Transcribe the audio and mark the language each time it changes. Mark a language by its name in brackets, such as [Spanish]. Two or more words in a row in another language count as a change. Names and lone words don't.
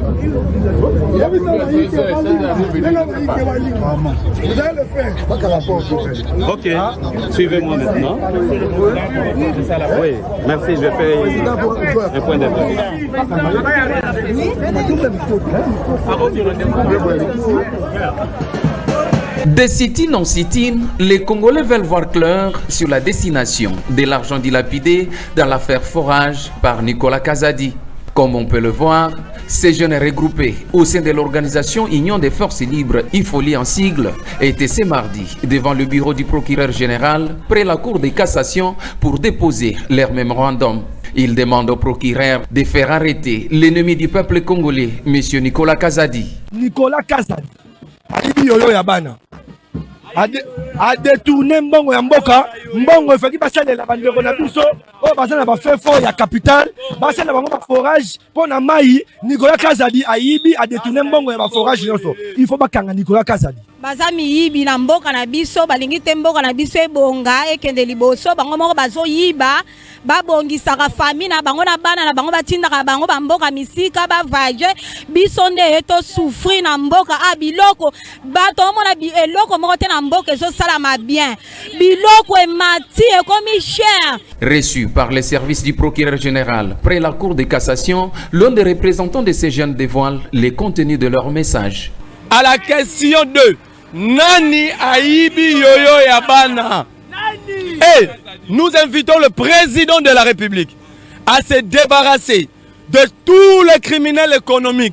[French] Vous allez le faire. Ok. Suivez-moi maintenant. Oui, merci. Je vais faire un point d'être. De sit-in en sit-in, les Congolais veulent voir clair sur la destination de l'argent dilapidé dans l'affaire forage par Nicolas Kazadi. Comme on peut le voir, ces jeunes regroupés au sein de l'organisation Union des Forces Libres, IFOLI en sigle, étaient ce mardi devant le bureau du procureur général près la Cour de cassation pour déposer leur mémorandum. Ils demandent au procureur de faire arrêter l'ennemi du peuple congolais, M. Nicolas Kazadi. Nicolas Kazadi. A détourné [Lingala] mbongo ya mboka mbongo efaki basalela bandeko na biso oyo baza na bafefo ya capital basalela bango baforage mpo na mai Nicolas Kazadi ayibi [French] a détourné [Lingala] mbongo ya baforage nyonso [French] il faut [Lingala] bakanga Nicolas Kazadi. bazami yibi na mboka na biso balingi te mboka na biso ebonga ekende liboso bango moko bazo yiba babongisaka famille na bango na bana na bango batindaka bango bamboka misika bavage biso nde eto souffrir na mboka biloko bato omona eloko moko te na mboka ezosalama bien biloko emati ekomi cher. [French] Reçu par les services du procureur général près la cour de cassation, l'un des représentants de ces jeunes dévoile les contenus de leur message. À la question 2, [Lingala] Nani Aïbi Yoyo Yabana. [French] Et nous invitons le président de la République à se débarrasser de tous les criminels économiques.